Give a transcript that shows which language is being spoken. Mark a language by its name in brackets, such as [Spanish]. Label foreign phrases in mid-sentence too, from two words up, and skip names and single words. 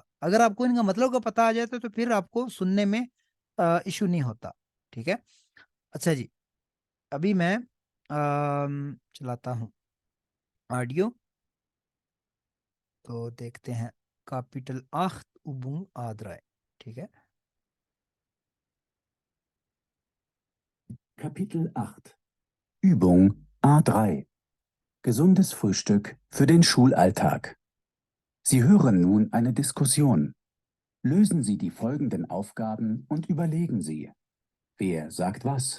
[Urdu] اگر آپ کو ان کا مطلب کا پتا آ جائے تو پھر آپ کو سننے میں ایشو نہیں ہوتا، ٹھیک ہے. اچھا جی، ابھی میں چلاتا ہوں آڈیو، تو دیکھتے ہیں, [German] Kapitel acht Übung A drei, [Urdu] ٹھیک ہے. [German] Kapitel 8 Übung A3 Gesundes Frühstück für den Schulalltag. Sie hören nun eine Diskussion. Lösen Sie die folgenden Aufgaben und überlegen Sie: Wer sagt was?